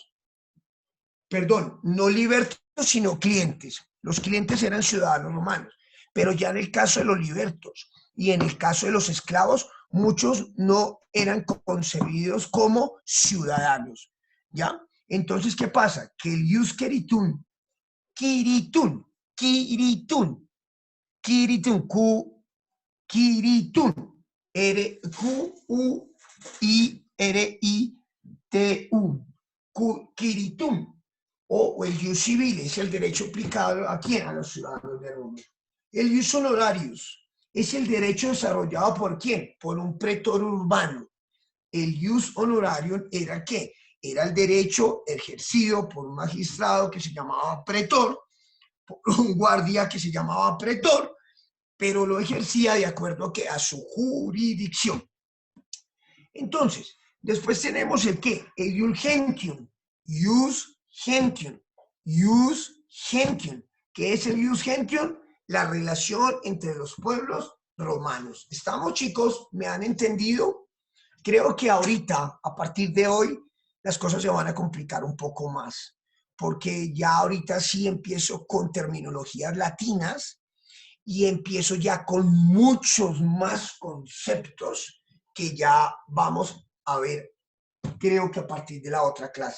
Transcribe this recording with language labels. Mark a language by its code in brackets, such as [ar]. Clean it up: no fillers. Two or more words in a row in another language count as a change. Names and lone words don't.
[es] Perdón, no libertos, sino clientes. Los clientes eran ciudadanos romanos, pero ya en el caso de los libertos y en el caso de los esclavos, muchos no eran concebidos como ciudadanos, ¿ya? Entonces, ¿qué pasa? Que el [la] jus quiritum, quiritum, [es] o el jus civil es el derecho aplicado ¿a quién? A los ciudadanos de Roma. El [la] jus honorarius [es] es el derecho desarrollado ¿por quién? Por un pretor urbano. El [la] jus honorarium [es] era ¿qué? Era el derecho ejercido por un magistrado que se llamaba pretor, por un guardia que se llamaba pretor, pero lo ejercía de acuerdo a, ¿qué? A su jurisdicción. Entonces, después tenemos el ¿qué? [la] El jus gentium. Jus gentium. Jus gentium. [es] ¿Qué es el [la] jus gentium? [es] La relación entre los pueblos romanos. ¿Estamos, chicos? ¿Me han entendido? Creo que ahorita, a partir de hoy, las cosas se van a complicar un poco más, porque ya ahorita sí empiezo con terminologías latinas y empiezo ya con muchos más conceptos que ya vamos a ver, creo que a partir de la otra clase.